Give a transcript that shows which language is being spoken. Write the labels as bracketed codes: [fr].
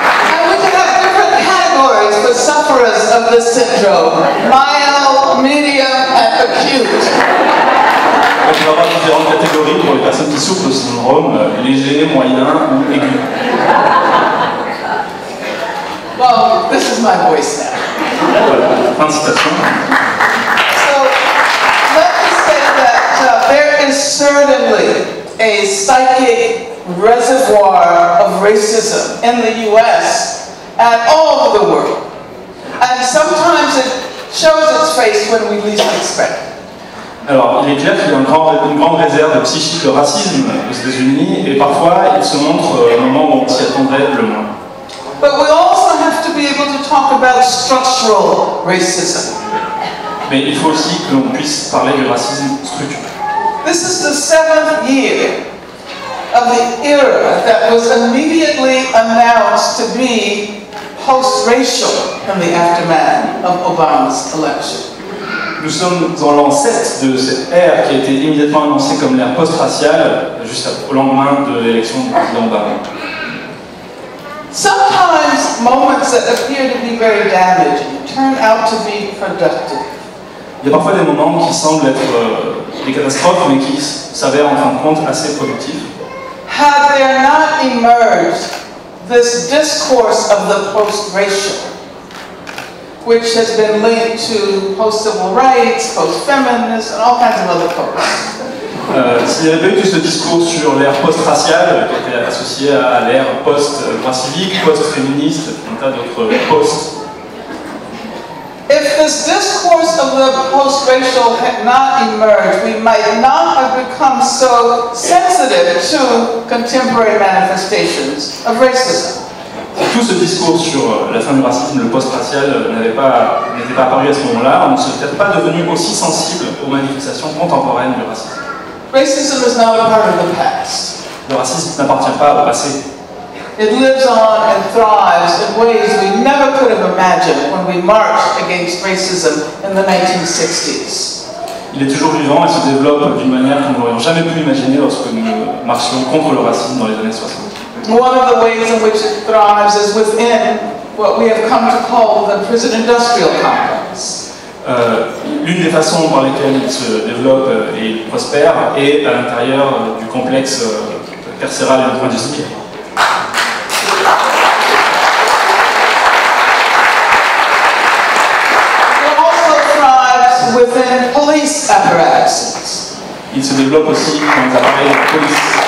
[en] And we could have different categories for sufferers of this syndrome. Mild, medium, and acute. [fr] Donc on va avoir différentes catégories pour les personnes qui souffrent de ce syndrome, léger, moyen ou aigu. [en] Well, this is my voice now. [fr] Voilà, fin de citation. [en] So, let me say that there is certainly a psychic reservoir of racism in the US and all over the world. And sometimes it shows its face when we least expect it. [fr] Alors, il est clair qu'il y a une grande réserve psychique de racisme aux États-Unis, et parfois il se montre au moment où on s'y attendrait le moins. [en] But we also have to be able to talk about structural racism. [fr] Mais il faut aussi que l'on puisse parler du racisme structurel. [en] This is the 7th year of the era that was immediately announced to be post-racial in the aftermath of Obama's election. [fr] Nous sommes dans l'an 7 de cette ère qui a été immédiatement annoncée comme l'ère post-raciale, juste au lendemain de l'élection du président Obama. [en] Sometimes moments that appear to be very damaging turn out to be productive. [fr] Il y a parfois des moments qui semblent être des catastrophes, mais qui s'avèrent en fin de compte assez productifs. [en] Had there not emerged this discourse of the post-racial, which has been linked to post-civil rights, post-feminist, and all kinds of other posts. [fr] S'il n'y avait pas eu tout ce discours sur l'ère post-raciale, qui était associé à l'ère post-droit civique, post-féministe, un tas d'autres postes. [en] If this discourse of the post-racial had not emerged, we might not have become so sensitive to contemporary manifestations of racism. [fr] Si tout ce discours sur la fin du racisme, le post-racial, n'était pas apparu à ce moment-là, on ne serait peut-être pas devenu aussi sensible aux manifestations contemporaines du racisme. [en] Racism is not a part of the past. [fr] Le racisme n'appartient pas au passé. [en] It lives on and thrives in ways we never could have have imagined when we marched against racism in the 1960s. [fr] Il est toujours vivant et se développe d'une manière que nous n'aurions jamais pu imaginer lorsque nous marchions contre le racisme dans les années 60. [en] One of the ways in which it thrives is within what we have come to call the prison-industrial complex. [fr] L'une des façons par lesquelles il se développe et il prospère est à l'intérieur du complexe carcéral et industriel. [en] It also thrives within police apparatuses. [fr] Il se développe aussi dans les appareils de la police.